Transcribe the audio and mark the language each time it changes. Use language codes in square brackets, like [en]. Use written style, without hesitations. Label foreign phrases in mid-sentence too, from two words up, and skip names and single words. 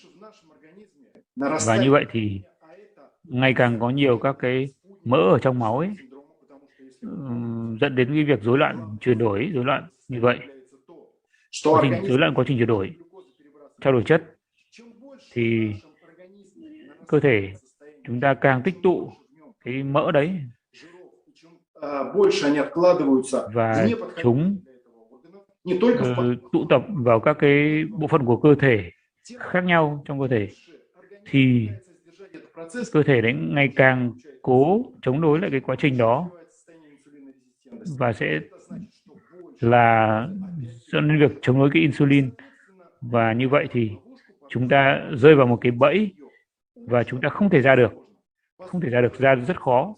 [vi] Và như vậy thì ngày càng có nhiều các cái mỡ ở trong máu ấy, dẫn đến cái việc rối loạn chuyển đổi, rối loạn như vậy, rối loạn quá trình chuyển đổi trao đổi chất, thì cơ thể chúng ta càng tích tụ cái mỡ đấy [ru] больше они откладываются в [vi] và [ru] неподходящие [vi] chúng [ru] для этого органов, не только в [vi] tụ tập vào các cái bộ phận của cơ thể khác nhau trong cơ thể, thì cơ thể đấy ngày càng cố chống đối lại cái quá trình đó và sẽ là dẫn đến việc chống đối cái insulin, và như vậy thì chúng ta rơi vào một cái bẫy và chúng ta không thể ra được, ra rất khó.